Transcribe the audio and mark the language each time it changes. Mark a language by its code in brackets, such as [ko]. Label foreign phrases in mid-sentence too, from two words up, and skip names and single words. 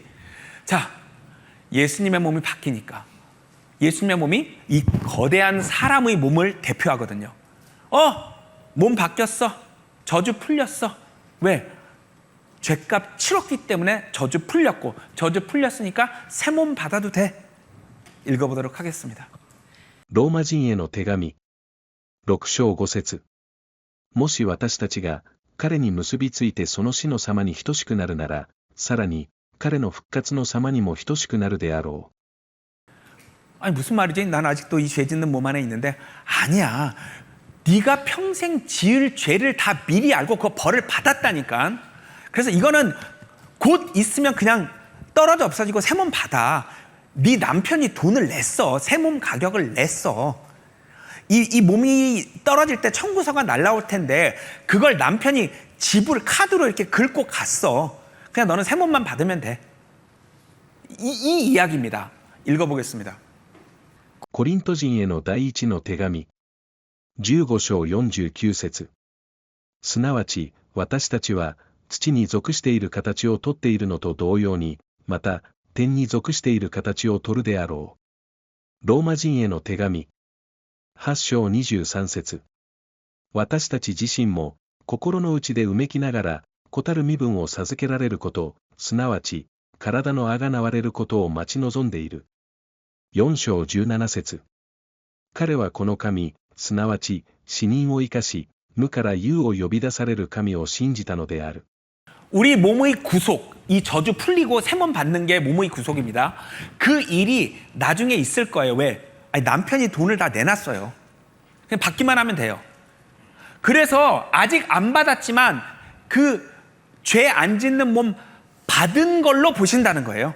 [ko] 자, 예수님의 몸이 바뀌니까 예수님의 몸이 이 거대한 사람의 몸을 대표하거든요. 몸 바뀌었어. 저주 풀렸어. 왜? 죄값 치렀기 때문에 저주 풀렸고 저주 풀렸으니까 새 몸 받아도 돼. 읽어보도록 하겠습니다. [ja] ローマ人への手紙6章5節もし私たちが彼に結びついてその死の様に等しくなるなら、さらに彼の復活の様にも等しくなるであろう。 [ko] 아니 무슨 말이지? 난 아직도 이 죄 짓는 몸 안에 있는데 아니야. 네가 평생 지을 죄를 다 미리 알고 그 벌을 받았다니까. 그래서 이거는 곧 있으면 그냥 떨어져 없어지고 새 몸 받아. 네 남편이 돈을 냈어. 새 몸 가격을 냈어. 이 몸이 떨어질 때 청구서가 날라올 텐데 그걸 남편이 지불 카드로 이렇게 긁고 갔어. 그냥 너는 새 몸만 받으면 돼. 이 이야기입니다. 읽어보겠습니다. [ja] コリント人への第一の手紙15章49節すなわち私たちは土に属している形をとっているのと同様にまた天に属している形をとるであろう。ローマ人への手紙8章23節私たち自身も心の内でうめきながら子たる身分を授けられること、すなわち体のあがなわれることを待ち望んでいる。4章17節彼はこの神、すなわち死人を生かし、無から有を呼び出される神を信じたのである。 [ko] 우리 몸의 구속, 이 저주 풀리고 새 몸 받는 게 몸의 구속입니다. 그 일이 나중에 있을 거예요. 왜? 아니, 남편이 돈을 다 내놨어요. 그냥 받기만 하면 돼요. 그래서 아직 안 받았지만 그 죄 안 짓는 몸 받은 걸로 보신다는 거예요.